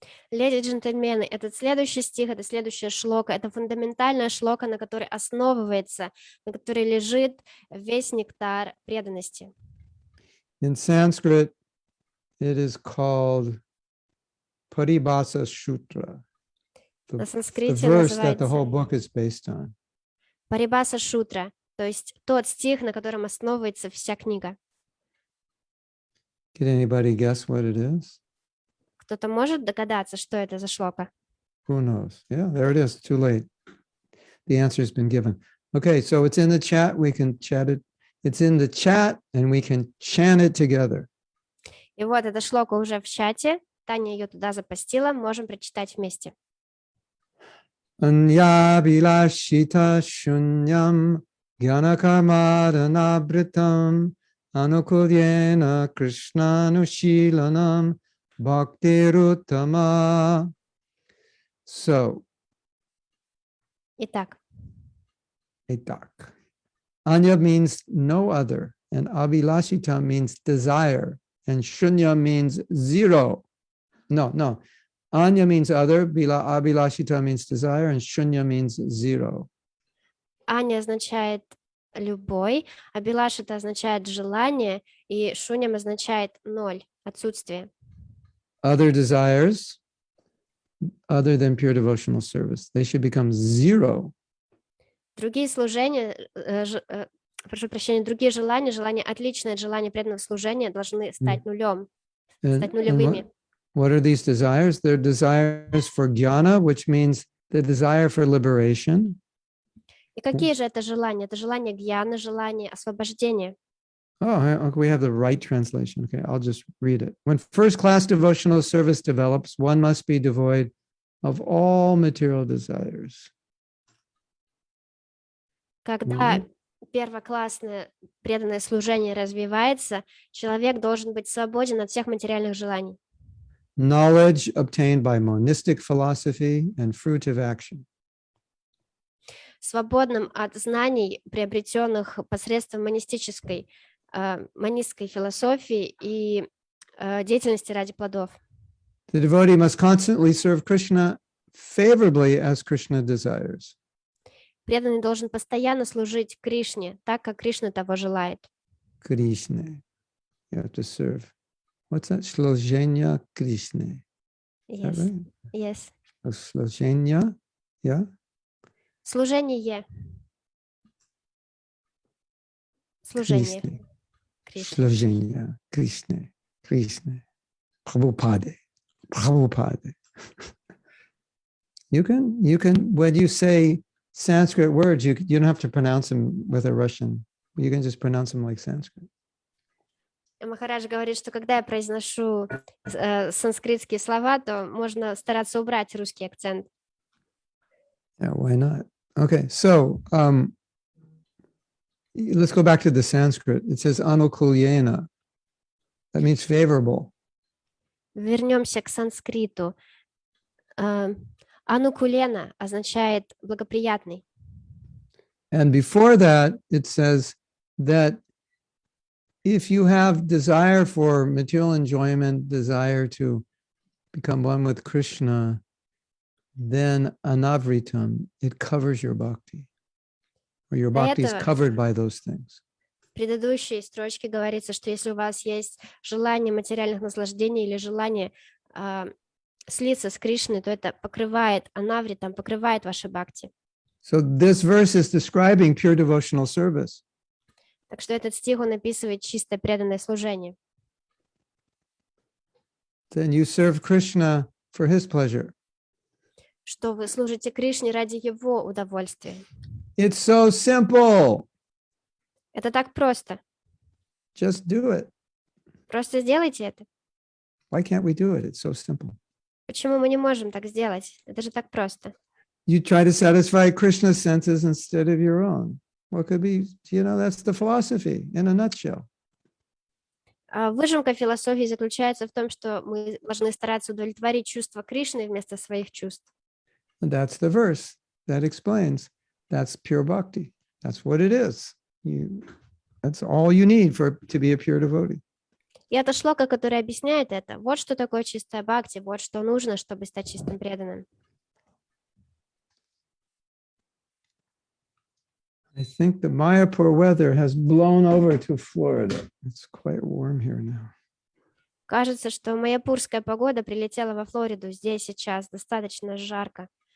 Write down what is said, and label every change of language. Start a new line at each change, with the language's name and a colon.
Russian: Леди и джентльмены, этот следующий стих, это следующая шлока, это фундаментальная шлока, на которой основывается, на которой лежит весь нектар преданности.
English: In Sanskrit, it is called Paribhasa Sutra,
Russian: На
English: the
Russian: санскрите
English: verse that the whole
Russian: называется
English: book is based on.
Russian: Парибаса Шутра, то есть тот стих, на котором основывается вся книга.
English: Can anybody guess what it is?
Russian: Кто-то может догадаться, что это за шлока?
English: Who knows? Yeah, there it is. Too late. The answer has been given. Okay, so it's in the chat. We can chat it. It's in the chat and we can chant it together.
Russian: И вот эта шлока уже в чате. Таня ее туда запостила. Можем прочитать вместе.
Sanskrit: Anyabhilashita shunyam gyanakarmadanabritam anukulyena krishnanushilanam bhaktiruttama. So,
Russian: Итак,
English: Anya means no other, and abhilashita means desire, and shunya means zero. No. Anya means other, abhilashita means desire, and shunya means zero.
Russian: Аня означает любой, Абилашита означает желание, и Шуням означает ноль, отсутствие.
English: Other desires, other than pure devotional service, they should become zero.
Russian: Другие служения, прошу прощения, другие желания, желания отличные от желания преданного служения, должны стать нулем, стать нулевыми.
English: what are these desires? They're desires for jnana, which means the desire for liberation.
Russian: И какие же это желания? Это желание гьяны, желание освобождения.
English: Oh, we have the right translation. Okay, I'll just read it. When first class devotional service develops, one must be devoid of all material desires.
Russian: Когда первоклассное преданное служение развивается, человек должен быть свободен от всех материальных желаний.
English: Knowledge obtained by monistic philosophy and fruitive action.
Russian: Свободным от знаний, приобретенных посредством монистической философии и деятельности ради плодов.
English: The devotee must constantly serve Krishna favorably as Krishna desires.
Russian: Преданный должен постоянно служить Кришне, так как Кришна того желает.
English: Krishna. You have to serve. What's that?
Russian: Slojenya Krishna.
English: Yes. Right? Yes. Slojenya. Yeah.
Russian: Служение. Служение. Кришне. Slojenya Krishna. Krishna. Prabhupada. Prabhupada.
English: You can, when you say Sanskrit words, you don't have to pronounce them with a Russian. You can just pronounce them like Sanskrit.
Russian: Махарадж говорит, что когда я произношу санскритские слова, то можно стараться убрать русский акцент.
English: Yeah, why not? Okay, so let's go back to the Sanskrit. It says anukulyena. That means favorable.
Russian: Вернемся к санскриту. Анукулена означает благоприятный.
English: And before that, it says that if you have desire for material enjoyment, desire to become one with Krishna, then anavritam, it covers your bhakti. Or your bhakti is covered by those things.
Russian: В предыдущей строчке говорится, что если у вас есть желание материальных наслаждений или желание слиться с Кришной, то это покрывает, анавритам покрывает ваши бхакти.
English: So this verse is describing pure devotional service.
Russian: Так что этот стих, он описывает чистое преданное служение.
English: Then you serve Krishna for his pleasure.
Russian: Что вы служите Кришне ради его удовольствия.
English: It's so simple.
Russian: Это так просто.
English: Just do it.
Russian: Просто сделайте это.
English: Why can't we do it? It's so simple.
Russian: Почему мы не можем так сделать? Это же так просто.
English: You try to satisfy Krishna's senses instead of your own. What could be, that's the philosophy in a nutshell.
Russian: Выжимка философии заключается в том, что мы должны стараться удовлетворить чувства Кришны вместо своих чувств.
English: And that's the verse that explains. That's pure bhakti. That's what it is. That's all you need to be a pure devotee.
Russian: И это шлока, которое объясняет это. Вот что такое чистая бхакти, вот что нужно, чтобы стать чистым преданным.
English: I think the Mayapur weather has blown over to Florida. It's quite warm here now.
Russian: Кажется, что майяпурская погода прилетела во Флориду. Здесь сейчас достаточно жарко.